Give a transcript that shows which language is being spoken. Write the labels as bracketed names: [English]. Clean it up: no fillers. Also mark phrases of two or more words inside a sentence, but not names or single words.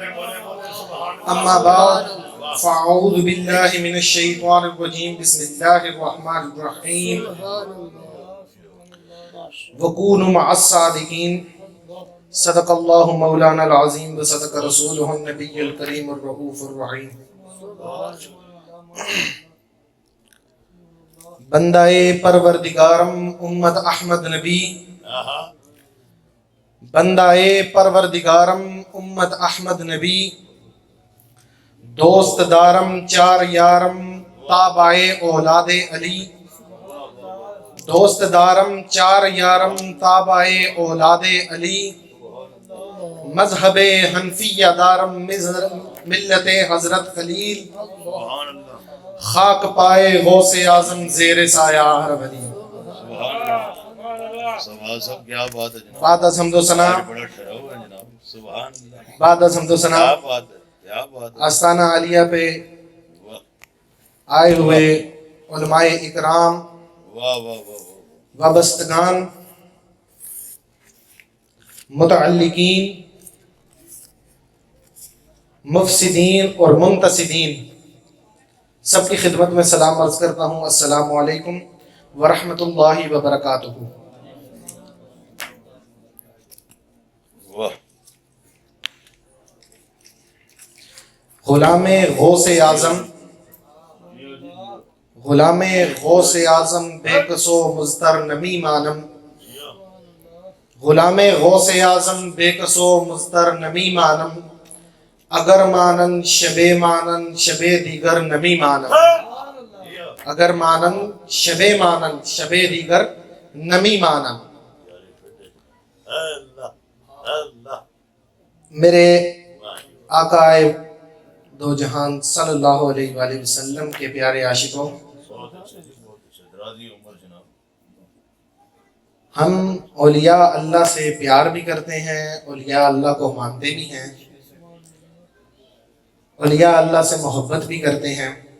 [Arabic] أما بعد فأعوذ بالله من الشيطان الرجيم بسم الله الرحمن الرحيم وكونوا مع الصادقين صدق الله مولانا العظيم وصدق رسوله النبي الكريم الرؤوف الرحيم. [Persian] بندائے پروردگارم امت احمد نبی بندائے پروردگارم امت احمد نبی دوست دارم چار یارم تابعے اولاد علی دوست دارم چار یارم تابعے اولاد علی مذہب حنفیہ دارم ملت حضرت خلیل خاک پائے غوث اعظم زیر سایہ ہر ولی. بعد از حمد و ثنا بعد از حمد و ثنا [Urdu] آستانہ عالیہ پہ آئے ہوئے علماء اکرام وابستگان متعلقین مفسدین اور منتصدین سب کی خدمت میں سلام عرض کرتا ہوں. [Arabic] السلام علیکم ورحمۃ اللہ وبرکاتہ. [Persian] غلام غوث اعظم غلام غوث اعظم بے کسو مضطر نمی مانم غلام غوث اعظم بے کسو مضطر نمی مانم اگر مانن شب دیگر نمی مانم اگر مانن شب دیگر نمی مانم. [Urdu] میرے آقا دو جہان [Arabic] صلی اللہ علیہ وآلہ وسلم [Urdu] کے پیارے عاشقوں، ہم اولیاء اللہ سے پیار بھی کرتے ہیں، اولیاء اللہ کو مانتے بھی ہیں، اولیاء اللہ سے محبت بھی کرتے ہیں.